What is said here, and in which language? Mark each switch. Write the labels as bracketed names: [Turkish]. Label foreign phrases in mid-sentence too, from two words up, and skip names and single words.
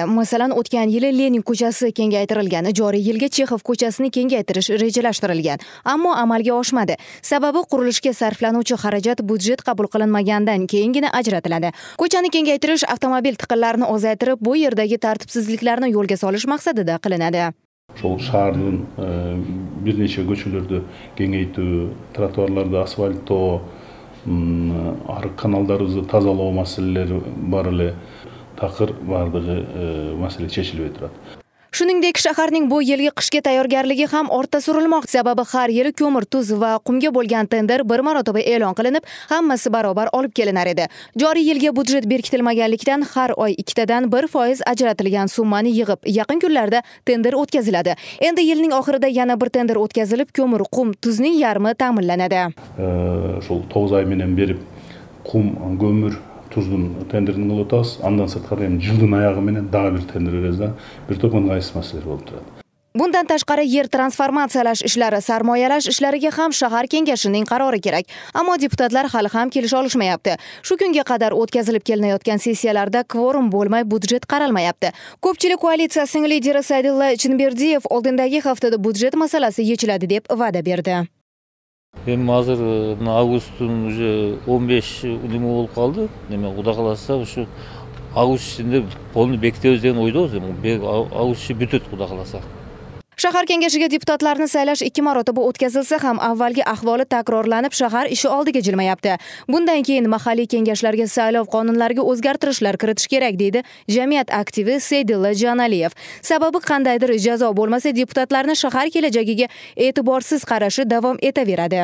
[Uzbek] Masalan, o'tgan yili Lenin ko'chasi kengaytirilgan, joriy yilga Chexov ko'chasini kengaytirish rejalashtirilgan, ammo amalga oshmadi. Sababi qurilishga sarflanuvchi xarajat budjet qabul qilinmagandan keyingina ajratiladi. Ko'chani kengaytirish avtomobil tiqinlarini ozaytirib, bu yerdagi tartibsizliklarni yo'lga solish maqsadida qilinadi. [Kyrgyz] Ошол шаардын бир нече көчөлөрдү кеңейтүү, тротуарларды асфальттоо, арык каналдарыбызды тазалоо маселелери бар эле, такыр бардыгы маселе чечилбей турат. [Uzbek] Shuningdek, shaharning bu yilgi qishga tayyorgarligi ham ortda surilmoqda. Sababi har yili ko'mir, tuz va qumga bo'lgan tender bir marotaba e'lon qilinib, hammasi barobar olib kelinar edi. Joriy yilga budjet berkitilmaganlikdan har oy 2% ajratilgan summani yig'ib, yaqin kunlarda tender o'tkaziladi. Endi yilning oxirida yana bir tender o'tkazilib, ko'mir, qum, tuzning yarmi ta'minlanadi. [Kyrgyz] Ошол 9 ай менен берип, qum, көмүр, туздун тендерин кылып атабыз. Андан сырткары эми жылдын аягы менен дагы бир тендер беребиз да. Бир топ ыңгайсыз маселелер болуп турат. [Uzbek] Bundan tashqari yer transformatsiyalash ishlari, sarmoyalash ishlariga ham shahar kengashining qarori kerak. Ammo deputatlar hali ham kelisha olishmayapti. Shu kunga qadar o'tkazilib kelinayotgan sessiyalarda kvorum bo'lmay budjet qaralmayapti. Ko'pchilik koalitsiyasining lideri Saidilla Chinberdiyev oldindagi haftada budjet masalasi yechiladi deb va'da berdi. [Kyrgyz] Эми азыр августтун уже 15 неме болуп калды. Неме Кудай кааласа ушу август ичинде полный бекитебиз деген ойдобуз. Август ичи бүтөт Кудай кааласа. [Uzbek] Shahar kengashiga deputatlarni saylash 2 marotaba o'tkazilsa ham avvalgi ahvoli takrorlanib, shahar ishi oldiga jilmayapti. Bundan keyin mahalliy kengashlarga saylov qonunlariga o'zgartirishlar kiritish kerak, deydi jamiyat aktivi Saidilla Janaliyev. Sababi qandaydir jazo bo'lmasa, deputatlarni shahar kelajagiga e'tiborsiz qarashi davom etaveradi.